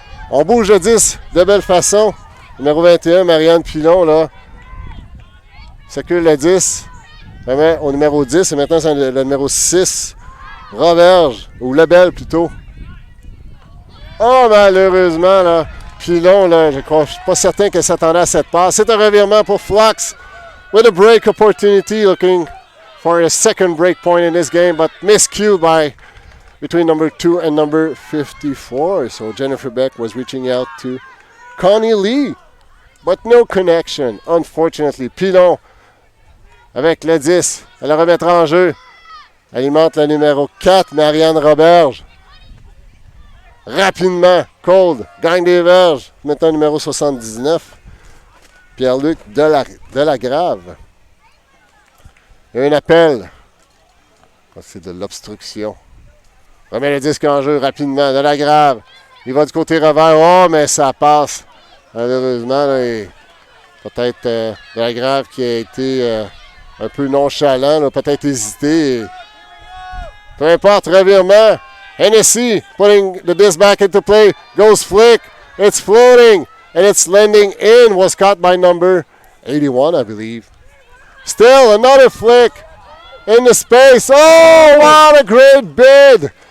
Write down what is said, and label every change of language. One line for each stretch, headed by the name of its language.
French: On bouge le 10 de belle façon. Numéro 21, Marianne Pilon, là. Circule le 10. Vraiment au numéro 10. Et maintenant, c'est le numéro 6. Roberge. Ou Lebel, plutôt. Oh, malheureusement, là. Pilon, là, je ne suis pas certain qu'elle s'attendait à cette passe. C'est un revirement pour Flux.
English: With a break opportunity, looking for a second break point in this game, but miscued by between number 2 and number 54. So Jennifer Beck was reaching out to Connie Lee, but no connection, unfortunately.
French: Pilon avec le 10. Elle le remettra en jeu. Alimente le numéro 4, Marianne Roberge. Rapidement, Qold gagne des verges. Maintenant, numéro 79, Pierre-Luc Delagrave. Il y a un appel. C'est de l'obstruction. Remet le disque en jeu rapidement. Delagrave. Il va du côté revers. Oh, mais ça passe. Malheureusement, là, peut-être Delagrave qui a été un peu nonchalant, là, peut-être hésité. Peu importe, revirement.
English: Hennessy putting the disc back into play. Goes flick. It's floating. And it's landing in. Was caught by number 81, I believe. Still another flick in the space. Oh, what a great bid.